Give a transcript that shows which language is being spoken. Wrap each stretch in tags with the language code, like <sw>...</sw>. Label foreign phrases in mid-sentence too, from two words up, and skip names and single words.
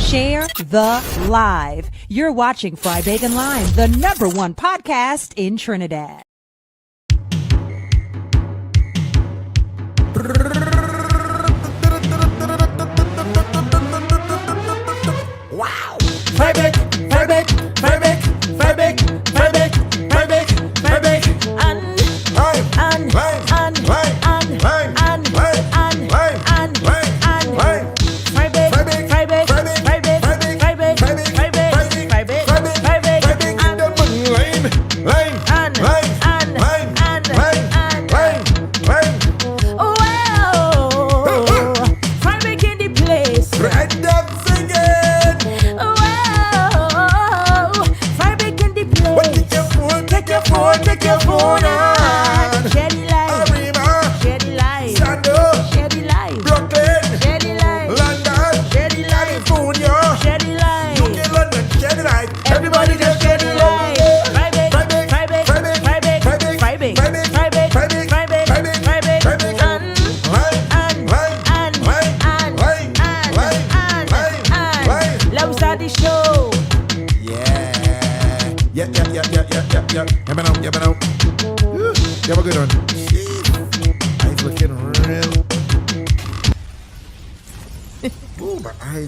<en>Share the live. You're watching Fry, Bake, and Lime, the #1 podcast in Trinidad. Wow! Fry, bake, fry, bake, fry, bake, fry, bake, fry, bake, fry, bake, fry, bake, and lime, lime, lime, lime, lime, lime, lime, lime, lime. Fry, bake, fry, bake, fry, bake, fry, bake, fry, bake, fry, bake, fry, bake, fry, bake, fry, bake, fry, bake, fry, bake, fry, bake, and lime, lime, lime, lime, lime, lime. Wow! Fry bake in the place. Right up singing. Wow! Fry bake in the place. Take your phone, take your phone, take your phone on. Share the light. Arima, Share the light. Sando, Share the light. Brooklyn, Share the light. London, Share the light. California, Share the light. UK, London, share the light. Everybody just share the light. Fry bake, fry bake, fry bake, fry bake, fry bake, fry bake, fry bake, fry bake, fry bake, fry bake, fry bake, and let's start the show. Yeah. Yeah. Never know. Woo. You have a good one. Jeez. Eyes looking real. Ooh, my eyes.</en>